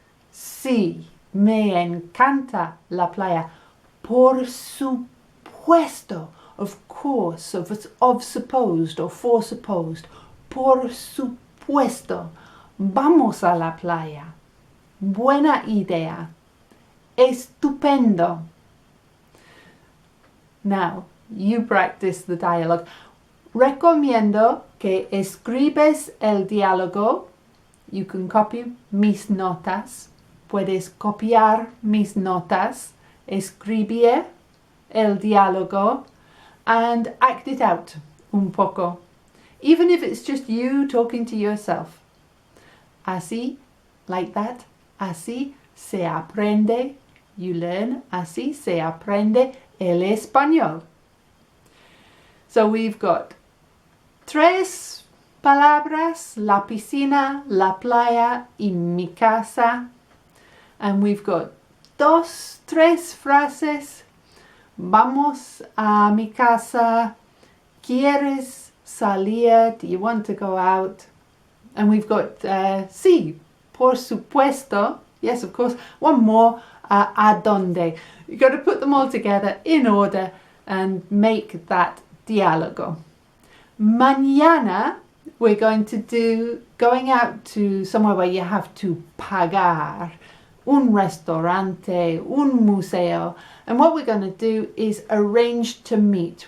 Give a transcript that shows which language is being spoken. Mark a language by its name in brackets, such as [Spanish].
[Spanish] Sí, me encanta la playa. Por supuesto. [English] supuesto, of course, of supposed or for supposed. [Spanish] Por supuesto, vamos a la playa. Buena idea. Estupendo. [English] Now, you practice the dialogue. [Spanish] Recomiendo que escribes el diálogo. [English] You can copy [Spanish] mis notas. Puedes copiar mis notas. Escribir el diálogo [English] and act it out [Spanish] un poco. [English] Even if it's just you talking to yourself. [Spanish] Así, [English] like that. [Spanish] Así se aprende. [English] You learn. [Spanish] Así se aprende el español. [English] So we've got [Spanish] tres palabras, la piscina, la playa y mi casa. [English] And we've got tres frases. [Spanish] Vamos a mi casa. ¿Quieres salir? [English] Do you want to go out? And we've got [Spanish] sí, por supuesto. [English] Yes, of course. One more. [Spanish] A donde. [English] You've got to put them all together in order and make that diálogo. Mañana we're going to do going out to somewhere where you have to pagar. [Spanish] Un restaurante, un museo. [English] And what we're going to do is arrange to meet.